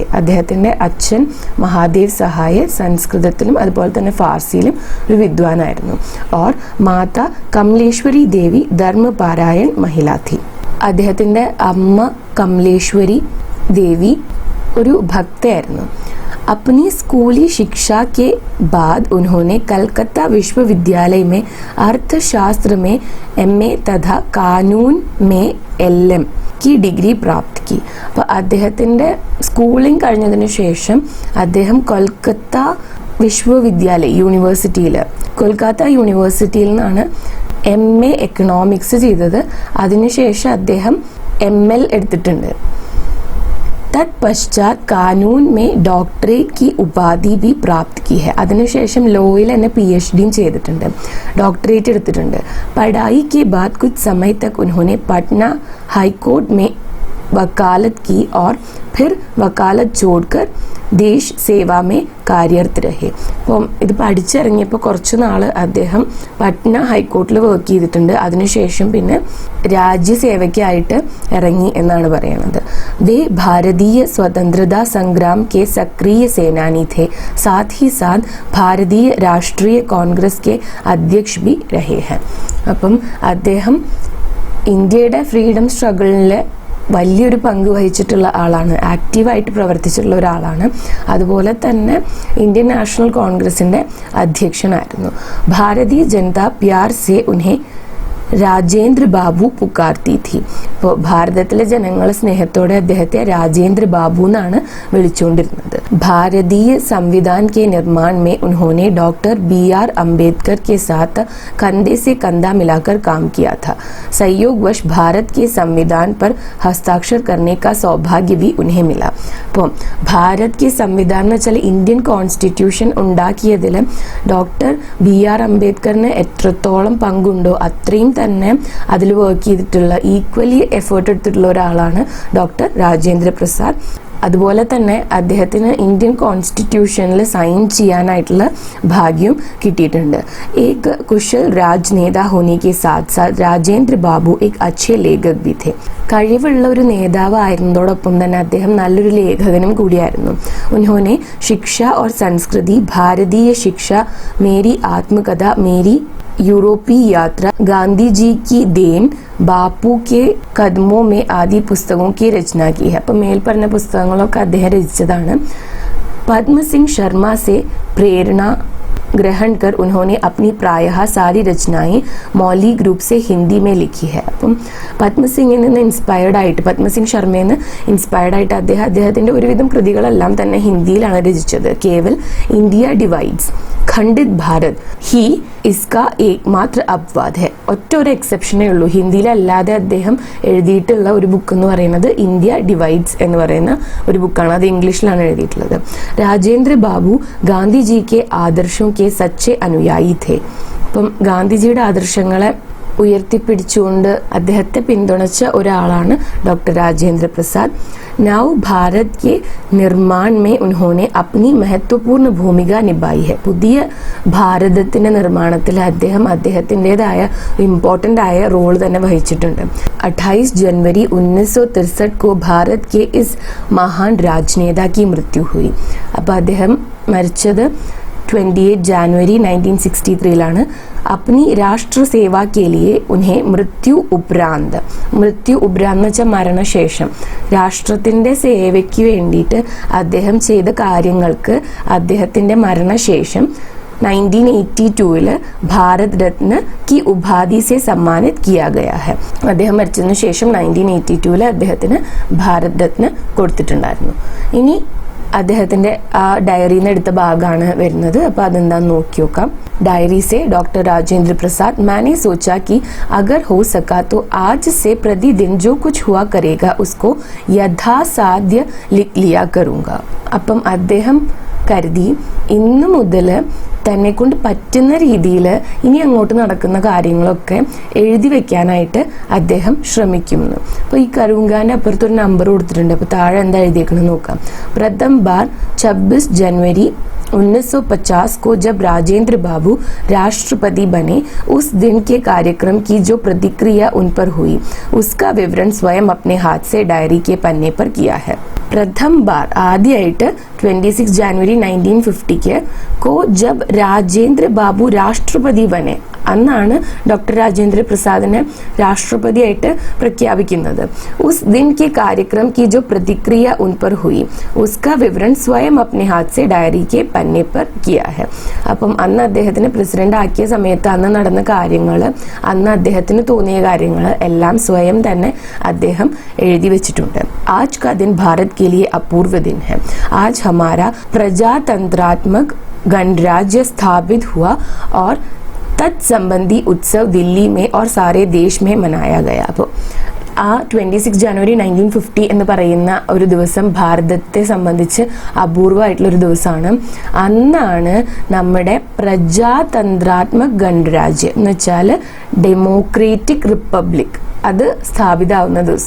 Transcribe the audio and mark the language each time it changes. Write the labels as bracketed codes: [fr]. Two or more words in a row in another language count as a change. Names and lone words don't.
[ml] അദ്ദേഹത്തിൻ്റെ അച്ഛൻ മഹാദേവ് സഹായ് സംസ്കൃതത്തിലും അതുപോലെ തന്നെ ഫാർസിയിലും ഒരു വിദ്വാനായിരുന്നു. [hi] और माता कमलेश्वरी देवी धर्मपरायण महिला थी. [ml] അദ്ദേഹത്തിൻ്റെ അമ്മ കമലേശ്വരി ദേവി ഒരു ഭക്തയായിരുന്നു. [hi] अपनी स्कूली शिक्षा के बाद उन्होंने कलकत्ता विश्वविद्यालय में अर्थशास्त्र में MA तथा कानून में LM की डिग्री प्राप्त की. [ml] അപ്പോൾ അദ്ദേഹത്തിൻ്റെ സ്കൂളിംഗ് കഴിഞ്ഞതിന് ശേഷം അദ്ദേഹം കൊൽക്കത്ത വിശ്വവിദ്യാലയ കൊൽക്കത്ത യൂണിവേഴ്സിറ്റിയിൽ നിന്നാണ് [en] MA economics [ml] ചെയ്തത്. അതിനുശേഷം അദ്ദേഹം ML എടുത്തിട്ടുണ്ട്. [hi] तत्पश्चात कानून में डॉक्टरेट की उपाधि भी प्राप्त की है. [ml] അതിനുശേഷം ലോയിൽ തന്നെ PhD ചെയ്തിട്ടുണ്ട്, ഡോക്ടറേറ്റ് എടുത്തിട്ടുണ്ട്. [hi] पढ़ाई के बाद कुछ समय तक उन्होंने पटना हाईकोर्ट में वकालत की और फिर वकालत छोड़कर देश सेवा में कार्यरत रहे. [ml] അപ്പം ഇത് പഠിച്ചിറങ്ങിയപ്പോൾ കുറച്ച് നാൾ അദ്ദേഹം പട്ന ഹൈക്കോർട്ടിൽ വർക്ക് ചെയ്തിട്ടുണ്ട്. അതിനുശേഷം പിന്നെ രാജ്യസേവയ്ക്കായിട്ട് ഇറങ്ങി എന്നാണ് പറയുന്നത്. [hi] वे भारतीय स्वतंत्रता संग्राम के सक्रिय सेनानी थे. साथ ही साथ भारतीय राष्ट्रीय कांग्रेस के अध्यक्ष भी रहे हैं. [ml] അപ്പം അദ്ദേഹം ഇന്ത്യയുടെ [en] freedom struggle [ml] വലിയൊരു പങ്ക് വഹിച്ചിട്ടുള്ള ആളാണ്, ആക്റ്റീവായിട്ട് പ്രവർത്തിച്ചിട്ടുള്ള ഒരാളാണ്. അതുപോലെ തന്നെ ഇന്ത്യൻ നാഷണൽ കോൺഗ്രസിൻ്റെ അധ്യക്ഷനായിരുന്നു. [hi] भारतीय जनता प्यार से उन्हें राजेन्द्र बाबू पुकारती थी. [ml] ഇപ്പോൾ ഭാരതത്തിലെ ജനങ്ങൾ സ്നേഹത്തോടെ അദ്ദേഹത്തെ രാജേന്ദ്ര ബാബു എന്നാണ് വിളിച്ചുകൊണ്ടിരുന്നത്. [hi] भारतीय संविधान के निर्माण में उन्होंने डॉक्टर BR अम्बेडकर के साथ कंधे से कंधा मिलाकर काम किया था. संयोगवश भारत के संविधान पर हस्ताक्षर करने का सौभाग्य भी उन्हें मिला. [ml] അപ്പോൾ [hi] भारत के संविधान [ml] എന്ന് വെച്ചാൽ [en] Indian constitution [ml] ഉണ്ടാക്കിയതിൽ ഡോക്ടർ BR അംബേദ്കറിന് എത്രത്തോളം പങ്കുണ്ടോ അത്രയും തന്നെ അതിൽ വർക്ക് ചെയ്തിട്ടുള്ള, [en] equally effort [ml] എടുത്തിട്ടുള്ള ഒരാളാണ് ഡോക്ടർ രാജേന്ദ്ര പ്രസാദ്. അതുപോലെ തന്നെ അദ്ദേഹത്തിന് [en] Indian constitution [ml] സൈൻ ചെയ്യാനായിട്ടുള്ള ഭാഗ്യവും കിട്ടിയിട്ടുണ്ട്. [hi] एक कुशल राजनेता होने के साथ साथ राजेन्द्र बाबू एक अच्छे लेखक भी थे. [ml] കഴിവുള്ള ഒരു നേതാവ് ആയിരുന്നതോടൊപ്പം തന്നെ അദ്ദേഹം നല്ലൊരു ലേഖകനും കൂടിയായിരുന്നു. [hi] उन्होंने शिक्षा और संस्कृति, भारतीय शिक्षा, मेरी आत्मकथा, मेरी यूरोपीय यात्रा, गांधी जी की देन, बापू के कदमों में आदि पुस्तक की രചന की है. [ml] അപ്പം മേൽപ്പറഞ്ഞ പുസ്തകങ്ങളൊക്കെ അദ്ദേഹം രചിച്ചതാണ്. [hi] പത്മസിംഗ് ശർമ്മ से प्रेरणा ग्रहण कर उन्होंने अपनी प्रायः सारी रचनाएं मौलिक रूप से हिंदी में लिखी है. [ml] അപ്പം പത്മസിംഗിൽ നിന്ന് ഇൻസ്പയർഡ് ആയിട്ട്, പത്മസിംഗ് ശർമ്മയിൽ നിന്ന് ഇൻസ്പയർഡ് ആയിട്ട് അദ്ദേഹത്തിൻ്റെ ഒരുവിധം കൃതികളെല്ലാം തന്നെ ഹിന്ദിയിലാണ് രചിച്ചത്. [hi] केवल India Divides, खंडित भारत ही इसका एकमात्र अपवाद है. [ml] ഒറ്റ ഒരു എക്സെപ്ഷനേ ഉള്ളൂ, ഹിന്ദിയിലല്ലാതെ അദ്ദേഹം എഴുതിയിട്ടുള്ള ഒരു ബുക്ക് എന്ന് പറയുന്നത് ഇന്ത്യ ഡിവൈഡ്സ് എന്ന് പറയുന്ന ഒരു ബുക്കാണ്. അത് ഇംഗ്ലീഷിലാണ് എഴുതിയിട്ടുള്ളത്. [hi] राजेन्द्र बाबू गांधीजी के आदर्शों के सच्चे अनुयायी थे. [ml] അപ്പം ഗാന്ധിജിയുടെ ആദർശങ്ങളെ ഉയർത്തിപ്പിടിച്ചുകൊണ്ട് അദ്ദേഹത്തെ പിന്തുണച്ച ഒരാളാണ് ഡോക്ടർ രാജേന്ദ്ര പ്രസാദ്. [hi] नव भारत के निर्माण में उन्होंने अपनी महत्वपूर्ण भूमिका निभाई है. [ml] പുതിയ ഭാരതത്തിൻ്റെ നിർമ്മാണത്തിൽ അദ്ദേഹം അദ്ദേഹത്തിൻ്റെതായ ഇമ്പോർട്ടൻ്റ് ആയ റോൾ തന്നെ വഹിച്ചിട്ടുണ്ട്. [hi] 28 जनवरी 1963 को भारत के इस महान राजनेता की मृत्यु हुई. [ml] അപ്പോൾ അദ്ദേഹം മരിച്ചത് [hi] 28 जनवरी 1963 अपनी राष्ट्र सेवा के लिए उन्हें मृत्यु उपरांत [ml] എന്ന് വെച്ചാൽ മരണശേഷം രാഷ്ട്രത്തിൻ്റെ സേവയ്ക്ക് വേണ്ടിയിട്ട് അദ്ദേഹം ചെയ്ത കാര്യങ്ങൾക്ക് അദ്ദേഹത്തിൻ്റെ മരണശേഷം 1982 [hi] भारत रत्न की उपाधि से सम्मानित किया गया है. [ml] അദ്ദേഹം മരിച്ചതിന് ശേഷം 1982 അദ്ദേഹത്തിന് ഭാരത് രത്ന കൊടുത്തിട്ടുണ്ടായിരുന്നു. ഇനി അദ്ദേഹത്തിന്റെ ആ ഡയറിയിൽ നിന്ന് എടുത്ത ഭാഗമാണ് വരുന്നത്. അപ്പോൾ അതെന്താന്ന് നോക്കി നോക്കാം. [hi] डायरी से डॉक्टर राजेंद्र प्रसाद, मैंने सोचा कि अगर हो सका तो आज से प्रतिदिन जो कुछ हुआ करेगा उसको यथासाध्य लिख लिया करूँगा. [ml] അപ്പം അദ്ദേഹം കരുതി ഇന്നു മുതൽ തന്നെ കൊണ്ട് പറ്റുന്ന രീതിയിൽ ഇനി അങ്ങോട്ട് നടക്കുന്ന കാര്യങ്ങളൊക്കെ എഴുതി വെക്കാനായിട്ട് അദ്ദേഹം ശ്രമിക്കുന്നു. അപ്പോൾ ഈ കരുങ്കാൻ്റെ അപ്പുറത്തൊരു നമ്പർ കൊടുത്തിട്ടുണ്ട്. അപ്പോൾ താഴെ എന്താ എഴുതിയേക്കണമെന്ന് നോക്കാം. [hi] प्रथम बार 26 जनवरी 1950 को जब राजेंद्र बाबू राष्ट्रपति बने, उस दिन के कार्यक्रम की जो प्रतिक्रिया उन पर हुई उसका विवरण स्वयं अपने हाथ से डायरी के पन्ने पर किया है. प्रथम बार ആദ്യമായിട്ട് 26 जनवरी 1950 को जब राजेंद्र बाबू राष्ट्रपति बने, [ml] അന്നാണ് ഡോക്ടർ രാജേന്ദ്ര പ്രസാദിനെ രാഷ്ട്രപതിയായിട്ട് പ്രഖ്യാപിക്കുന്നത്. [hi] उस दिन के कार्यक्रम की जो प्रतिक्रिया उन पर हुई उसका विवरण स्वयं अपने हाथ से डायरी के पन्ने पर किया है. [ml] അപ്പം അന്ന് അദ്ദേഹത്തിന് പ്രസിഡന്റ് ആക്കിയ സമയത്ത് അന്ന് നടന്ന കാര്യങ്ങൾ, അന്ന് അദ്ദേഹത്തിന് തോന്നിയ കാര്യങ്ങൾ എല്ലാം സ്വയം തന്നെ അദ്ദേഹം എഴുതി വെച്ചിട്ടുണ്ട്. [hi] आज का दिन भारत के लिए अपूर्व दिन है. आज हमारा प्रजातंत्रात्मक गणराज्य स्थापित हुआ और तत्संबंधी उत्सव दिल्ली में और सारे देश में मनाया गया. [ml] അപ്പോൾ ആ 26 ജനുവരി 1950 എന്ന് പറയുന്ന ഒരു ദിവസം ഭാരതത്തെ സംബന്ധിച്ച് അപൂർവമായിട്ടുള്ളൊരു ദിവസമാണ്. അന്നാണ് നമ്മുടെ പ്രജാതന്ത്രാത്മക ഗണരാജ്യം എന്ന് വെച്ചാൽ [en] democratic republic [ml] അത് സ്ഥാപിതമാവുന്ന ദിവസം.